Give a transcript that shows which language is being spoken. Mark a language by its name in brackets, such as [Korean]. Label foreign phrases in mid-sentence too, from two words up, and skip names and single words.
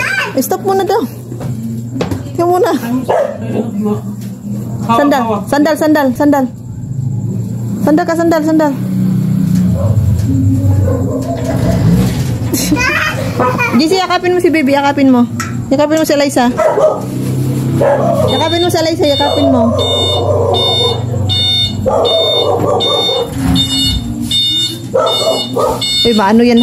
[Filipino] Stop muna daw. Tingnan muna. Sandal. Sandal, sandal, sandal. Sandal ka, sandal, sandal. Jesse, yakapin mo si baby, yakapin mo. Yakapin mo si Eliza. Yakapin mo si Eliza, yakapin mo. Uy, maano yan ha?